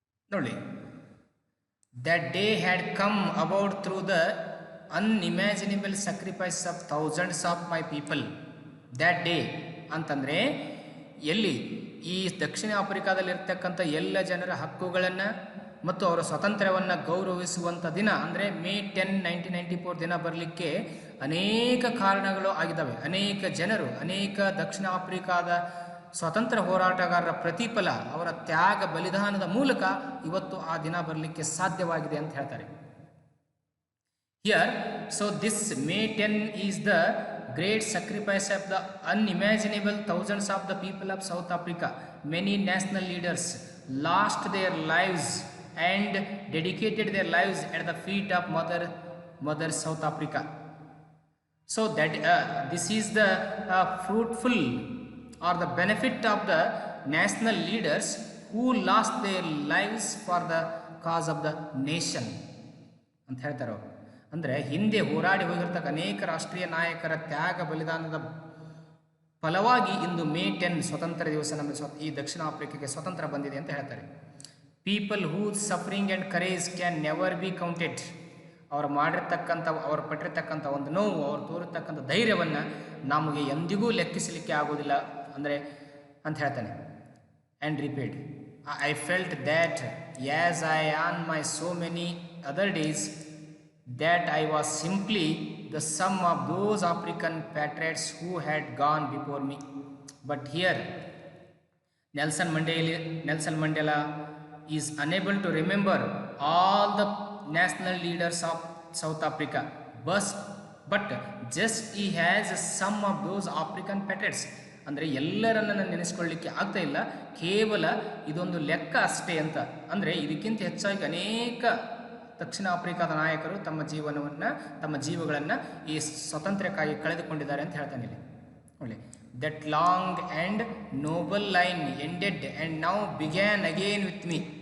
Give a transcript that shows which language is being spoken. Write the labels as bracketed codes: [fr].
[kn] ನೋಡಿ, [en] that day had come about through the unimaginable sacrifice of thousands of my people. that day [kn] ಅಂತಂದರೆ ಎಲ್ಲಿ ಈ ದಕ್ಷಿಣ ಆಫ್ರಿಕಾದಲ್ಲಿರ್ತಕ್ಕಂಥ ಎಲ್ಲ ಜನರ ಹಕ್ಕುಗಳನ್ನು ಮತ್ತು ಅವರ ಸ್ವಾತಂತ್ರ್ಯವನ್ನು ಗೌರವಿಸುವಂಥ ದಿನ ಅಂದರೆ May 10, 1994 ದಿನ ಬರಲಿಕ್ಕೆ ಅನೇಕ ಕಾರಣಗಳು ಆಗಿದ್ದಾವೆ. ಅನೇಕ ಜನರು, ಅನೇಕ ದಕ್ಷಿಣ ಆಫ್ರಿಕಾದ ಸ್ವಾತಂತ್ರ್ಯ ಹೋರಾಟಗಾರರ ಪ್ರತಿಫಲ, ಅವರ ತ್ಯಾಗ ಬಲಿದಾನದ ಮೂಲಕ ಇವತ್ತು ಆ ದಿನ ಬರಲಿಕ್ಕೆ ಸಾಧ್ಯವಾಗಿದೆ ಅಂತ ಹೇಳ್ತಾರೆ. [en] Here, so this May 10 is the great sacrifice of the unimaginable thousands of the people of South Africa. Many national leaders lost their lives and dedicated their lives at the feet of Mother South Africa. So that this is the fruitful or the benefit of the national leaders who lost their lives for the cause of the nation [kn] ಅಂತ ಹೇಳ್ತಾರೆ ಅವರು. ಅಂದರೆ ಹಿಂದೆ ಹೋರಾಡಿ ಹೋಗಿರ್ತಕ್ಕ ಅನೇಕ ರಾಷ್ಟ್ರೀಯ ನಾಯಕರ ತ್ಯಾಗ ಬಲಿದಾನದ ಫಲವಾಗಿ ಇಂದು May 10 ಸ್ವತಂತ್ರ ದಿವಸ ನಮ್ಮ ಈ ದಕ್ಷಿಣ ಆಫ್ರಿಕಾಗೆ ಸ್ವತಂತ್ರ ಬಂದಿದೆ ಅಂತ ಹೇಳ್ತಾರೆ. [en] People whose suffering and courage can never be counted. [kn] ಅವರು ಮಾಡಿರ್ತಕ್ಕಂಥ, ಅವರು ಪಟ್ಟಿರ್ತಕ್ಕಂಥ ಒಂದು ನೋವು, ಅವರು ತೋರಿರ್ತಕ್ಕಂಥ ಧೈರ್ಯವನ್ನು ನಮಗೆ ಎಂದಿಗೂ ಲೆಕ್ಕಿಸಲಿಕ್ಕೆ ಆಗೋದಿಲ್ಲ ಅಂದರೆ ಅಂತ ಹೇಳ್ತಾನೆ. [en] And repeat, I felt that as I on my so many other days that I was simply the sum of those African patriots who had gone before me. But here Nelson Mandela is unable to remember all the national leaders of South Africa, but just he has some of those African patriots. [kn] ಅಂದರೆ ಎಲ್ಲರನ್ನ ನೆನೆಸ್ಕೊಳ್ಳಿಕ್ಕೆ ಆಗ್ತಾ ಇಲ್ಲ, ಕೇವಲ ಇದೊಂದು ಲೆಕ್ಕ ಅಷ್ಟೇ ಅಂತ. ಅಂದರೆ ಇದಕ್ಕಿಂತ ಹೆಚ್ಚಾಗಿ ಅನೇಕ ದಕ್ಷಿಣ ಆಫ್ರಿಕಾದ ನಾಯಕರು ತಮ್ಮ ಜೀವಗಳನ್ನು ಈ ಸ್ವಾತಂತ್ರ್ಯಕ್ಕಾಗಿ ಕಳೆದುಕೊಂಡಿದ್ದಾರೆ ಅಂತ ಹೇಳ್ತಾನೆ ಇಲ್ಲಿ. [en] ಒಳ್ಳೆ that long and noble line ended and now began again with me.